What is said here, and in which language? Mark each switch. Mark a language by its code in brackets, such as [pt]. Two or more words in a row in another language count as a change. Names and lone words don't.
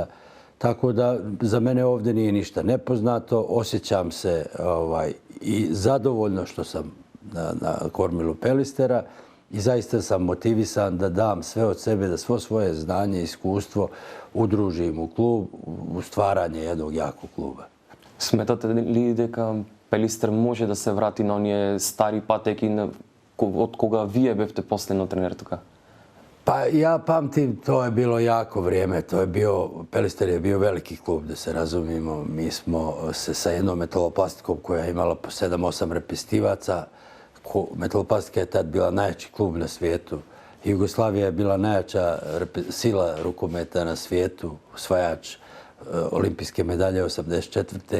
[bs] Tako da za mene ovdje nije ništa nepoznato. Osjećam se i zadovoljno što sam na kormilu Pelistera i zaista sam motivisan da dam sve od sebe, da svo svoje znanje i iskustvo udružim u klub, u stvaranje jednog jakog kluba. [mk] Сметате ли дека Пелистер може да се врати на оние стари патеки од кога вие бевте последно тренер тука? [bs] Pa ja pamtim, to je bilo jako vrijeme. Pelister je bio veliki klub, da se razumijemo. Mi smo se sa jednom metaloplastikom koja je imala po 7-8 repestivaca. Metaloplastika je tad bila najjači klub na svijetu. Jugoslavija je bila najjača sila rukometa na svijetu, osvajač olimpijske medalje 84.